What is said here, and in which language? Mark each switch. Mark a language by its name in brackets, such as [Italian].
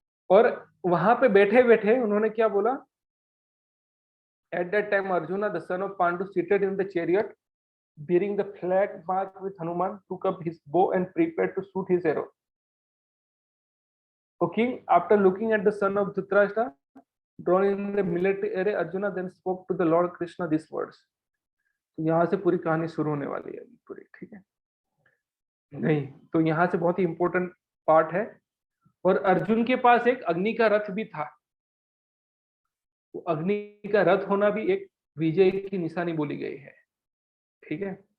[Hindi] और वहां पे बैठे बैठे उन्होंने क्या बोला? [English] At that time Arjun the son of Pandu seated in the chariot bearing the flag marked with Hanuman took up his bow and prepared to shoot his arrow. O king, after looking at the son of Dhritarashtra drawn in the military array, Arjuna then spoke to the Lord Krishna these words. [Hindi] तो यहाँ से पूरी कहानी शुरू होने वाली है पूरी, ठीक है? नहीं, तो यहाँ से बहुत ही इंपॉर्टेंट पार्ट है। और अर्जुन के पास एक अग्नि का रथ भी था। तो अग्नि का रथ होना भी एक विजय की निशानी बोली गई है, ठीक है।